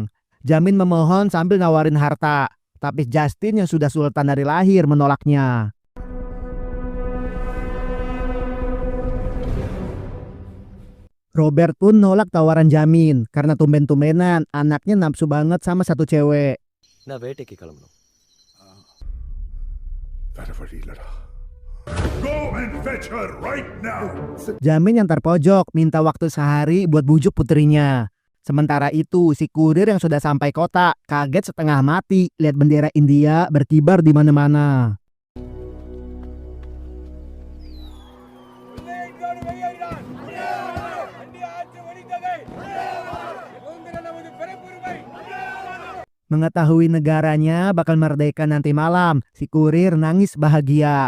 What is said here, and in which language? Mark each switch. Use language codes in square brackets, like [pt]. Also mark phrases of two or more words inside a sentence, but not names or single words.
[id] Jamin memohon sambil nawarin harta. Tapi Justin yang sudah sultan dari lahir menolaknya. Robert pun nolak tawaran Jamin karena tumben-tumbenan anaknya nafsu banget sama satu cewek. [ta] நான் வேட்டைக்கு கிளம்பணும். வேற வழி இல்லடா. [en] Go and fetch her right now. [id] Jamin yang terpojok minta waktu sehari buat bujuk putrinya. Sementara itu si kurir yang sudah sampai kota kaget setengah mati lihat bendera India berkibar di mana-mana. Mengetahui negaranya bakal merdeka nanti malam, si kurir nangis bahagia.